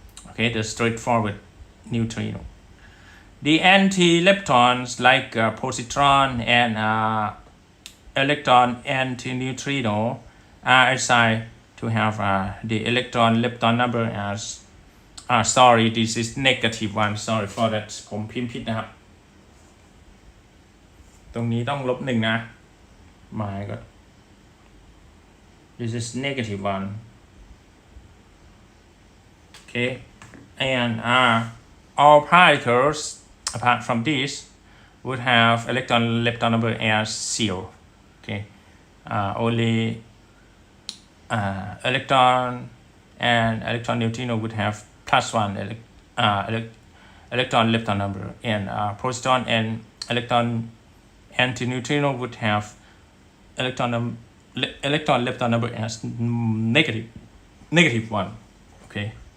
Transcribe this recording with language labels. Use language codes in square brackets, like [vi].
[en] Okay, the straightforward neutrino. The anti-leptons like positron and electron antineutrino are assigned to have the electron lepton number as sorry, this is -1. Sorry for that. [th] ผมพิมพ์ผิดนะครับ ตรงนี้ต้อง-1 นะ หมายก็ [en] this is -1. Okay, and all particles apart from this would have electron lepton number as 0. Okay, only electron and electron neutrino would have +1 electron lepton number, and positron and electron antineutrino would have electron lepton number as -1. Okay.